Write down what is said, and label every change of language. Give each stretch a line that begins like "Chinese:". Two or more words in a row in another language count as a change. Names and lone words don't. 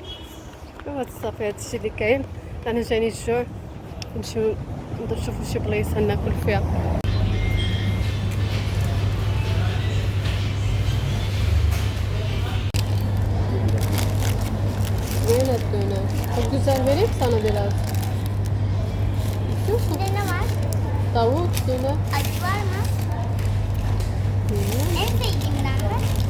Arabic: صافي هادشي اللي كاين. انا جاني الجوع نمشيو نشوفو شي بلايصه ناكل فيها. زينة الدونات.
Turkish: Çok güzel vereyim sana biraz. İstiyor musun? Bir de ne var? Tavuk, döner. Acı var mı? Bilmiyorum. En sevdiğimden mi?